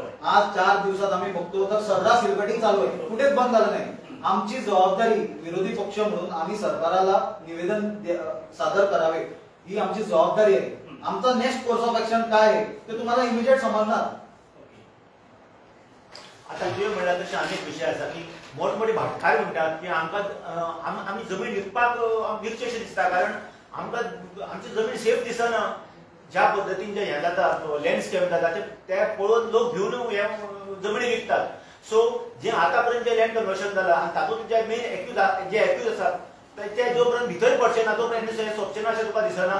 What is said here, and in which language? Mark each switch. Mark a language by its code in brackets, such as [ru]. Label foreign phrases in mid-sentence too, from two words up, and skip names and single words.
[mr] आज 4 दिवसात आम्ही बघतो तर सर्रास हिलकटिंग चालू आहे, कुठेच बंद झालं नाही. आमची जबाबदारी विरोधी पक्ष म्हणून आम्ही सरकारला निवेदन सादर करावे, ही आमची जबाबदारी आहे. आमचा [en] next course of action [mr] काय आहे ते तुम्हाला इमिजिएट समजणार. [kok] आता तुवें म्हणल्यार तशें अनेक विशय आसा की मोठमोठे भाटकार म्हणटात की आमकां आमी जमीन विकपाक विकची अशें दिसता, कारण आमकां आमची जमीन सेफ दिसना. ज्या पद्दतीन जे हे जाता लँडस्केप जाता ते पळोवन लोक घेवन हे जमनी विकतात. सो जे आतापर्यंत जे [en] land conversion [kok] जाला आनी तातूंत जे [en] main accused [kok] आसात ते जो पर्यंत भितर पडचे ना तो पर्यंत सोंपचे ना अशें तुका दिसना?